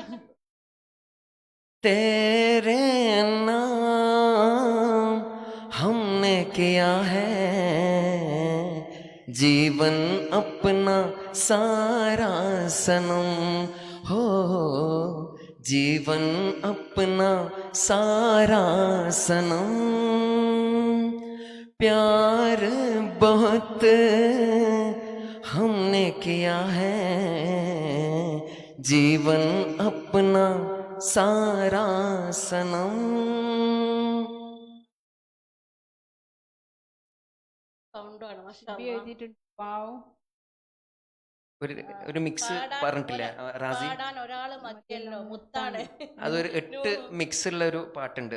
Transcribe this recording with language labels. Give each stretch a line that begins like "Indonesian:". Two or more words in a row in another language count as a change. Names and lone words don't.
Hindi: तेरे नाम हमने किया है जीवन अपना सारा सनम हो, जीवन अपना सारा सनम. प्यार बहुत हमने किया है जीवन अपना सारा सनम.
Malayalam: ഷിബി എഴുതിയിട്ടുണ്ട്. വാവ്. ഒരു മിക്സ് പറഞ്ഞിട്ടില്ല റാസി? ഒരാള് മതിയല്ലോ, മുത്താണ്. അതൊരു 8 മിക്സ് ഉള്ള ഒരു പാട്ടുണ്ട്.